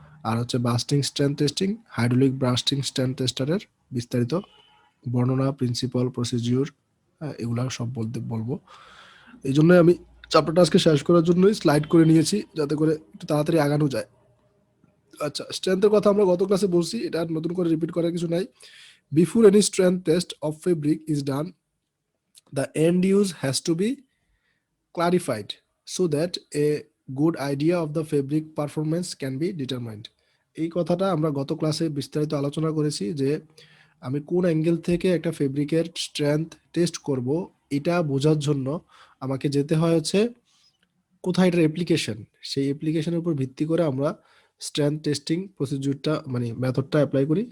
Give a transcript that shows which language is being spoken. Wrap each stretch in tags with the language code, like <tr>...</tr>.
<bn>আর হচ্ছে busting strength testing, hydraulic busting strength টেস্টারের বিস্তারিত বর্ণনা, প্রিন্সিপাল, প্রসিডিউর, এগুলা সব বলবো। এই জন্য আমি চ্যাপ্টারটা আজকে শেষ করার জন্যই স্লাইড করে নিয়েছি, যাতে করে একটু তাড়াতাড়ি আগানো যায়। আচ্ছা, স্ট্রেংথের কথা আমরা গত ক্লাসে বলছি, এটা আর নতুন করে রিপিট করার কিছু নাই।</bn> <en>Before any strength test of fabric is done, the end use has to be clarified so that a good idea of the fabric performance can be determined.</en> <bn>এই কথাটা আমরা গত ক্লাসে বিস্তারিত আলোচনা করেছি, যে আমি কোন অ্যাঙ্গেল থেকে একটা ফেব্রিকের স্ট্রেংথ টেস্ট করব, এটা বোঝার জন্য আমাকে যেতে হয় হচ্ছে কোথায় এটার অ্যাপ্লিকেশন, সেই অ্যাপ্লিকেশনের উপর ভিত্তি করে আমরা স্ট্রেংথ টেস্টিং প্রসিডিউরটা, মানে মেথডটা অ্যাপ্লাই করি।</bn>